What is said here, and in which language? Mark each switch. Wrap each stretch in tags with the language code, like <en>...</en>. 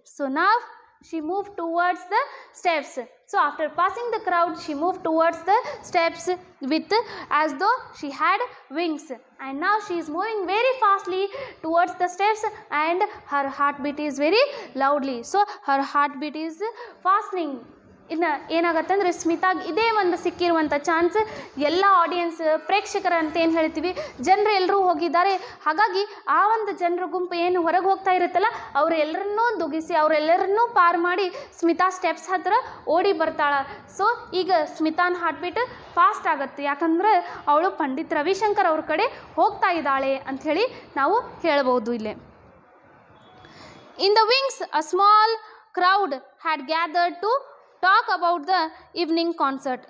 <en>So now she moved towards the steps. So after passing the crowd, she moved towards the steps with as though she had wings, and now she is moving very fastly towards the steps, and her heartbeat is very loudly. So her heartbeat is fastening.</en> <kn>ಇನ್ನು ಏನಾಗತ್ತಂದ್ರೆ ಸ್ಮಿತಾಗೆ ಇದೇ ಒಂದು ಸಿಕ್ಕಿರುವಂಥ chance. ಎಲ್ಲ audience ಪ್ರೇಕ್ಷಕರ ಅಂತ ಏನು ಹೇಳ್ತೀವಿ, ಜನರು ಎಲ್ಲರೂ ಹೋಗಿದ್ದಾರೆ. ಹಾಗಾಗಿ ಆ ಒಂದು ಜನರ ಗುಂಪು ಏನು ಹೊರಗೆ ಹೋಗ್ತಾ ಇರುತ್ತಲ್ಲ, ಅವರೆಲ್ಲರನ್ನೂ ದುಗಿಸಿ ಅವರೆಲ್ಲರನ್ನೂ ಪಾರ್ ಮಾಡಿ ಸ್ಮಿತಾ ಸ್ಟೆಪ್ಸ್ ಹತ್ರ ಓಡಿ ಬರ್ತಾಳೆ. ಸೊ ಈಗ ಸ್ಮಿತಾನ ಹಾರ್ಟ್ಬೀಟ್ ಫಾಸ್ಟ್ ಆಗುತ್ತೆ, ಯಾಕಂದ್ರೆ ಅವಳು ಪಂಡಿತ್ ರವಿಶಂಕರ್ ಅವ್ರ ಕಡೆ ಹೋಗ್ತಾ ಇದ್ದಾಳೆ ಅಂಥೇಳಿ ನಾವು ಹೇಳ್ಬೋದು ಇಲ್ಲೇ.</kn> <en>In the wings, a small crowd had gathered to talk about the evening concert.</en>